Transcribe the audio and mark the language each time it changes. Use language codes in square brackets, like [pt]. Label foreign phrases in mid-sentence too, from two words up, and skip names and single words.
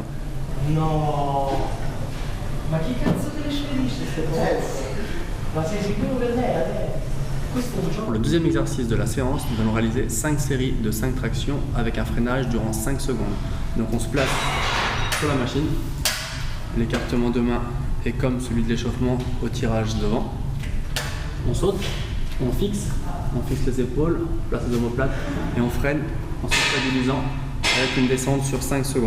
[it] No, ma chi cazzo te le spedisce queste cose? Ma sei sicuro che lei questo è un gioco? [fr] Pour le deuxième exercice de la séance, nous allons réaliser 5 séries de 5 tractions avec un freinage durant 5 secondes. Donc on se place sur la machine, l'écartement de main est comme celui de l'échauffement au tirage devant. On saute, on fixe les épaules, on place les omoplates et on freine en se stabilisant avec une descente sur 5 secondes.